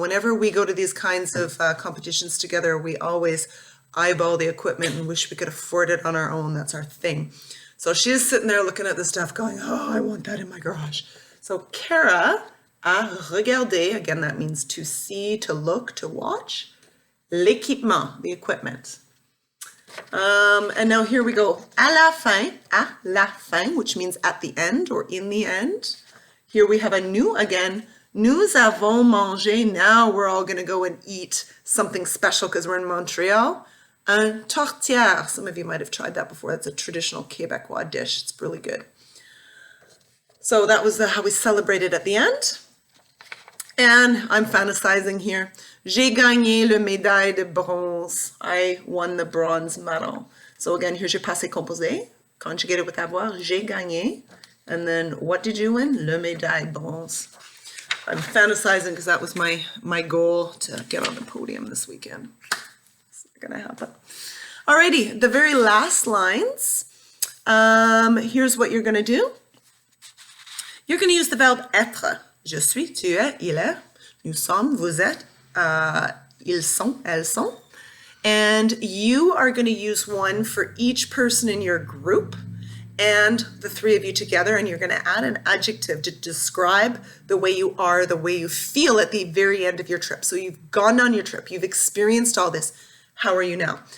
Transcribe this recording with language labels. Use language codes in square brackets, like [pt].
[en] Whenever we go to these kinds of competitions together, we always eyeball the equipment and wish we could afford it on our own. That's our thing. So she's sitting there looking at the stuff going, oh, I want that in my garage. So Kara [fr] a regarder, [en] again, that means to see, to look, to watch. L'équipement, the equipment. And now here we go. [fr] À la fin, [en] which means at the end or in the end. Here we have a nous again. [fr] Nous avons mangé. [en] Now we're all going to go and eat something special because we're in Montreal. Un tourtière. Some of you might have tried that before. That's a traditional Quebecois dish. It's really good. So that was how we celebrated at the end. And I'm fantasizing here. [fr] J'ai gagné le médaille de bronze. [en] I won the bronze medal. So again, here's your passé composé, conjugated with avoir, [fr] j'ai gagné. [en] And then what did you win? [fr] Le médaille bronze. [en] I'm fantasizing because that was my goal to get on the podium this weekend. It's not gonna happen. Alrighty, the very last lines. Here's what you're gonna do. You're gonna use the verb être. [fr] Je suis, tu es, il est, nous sommes, vous êtes, ils sont, elles sont. [en] And you are gonna use one for each person in your group and the three of you together, and you're gonna add an adjective to describe the way you are, the way you feel at the very end of your trip. So you've gone on your trip, you've experienced all this. How are you now?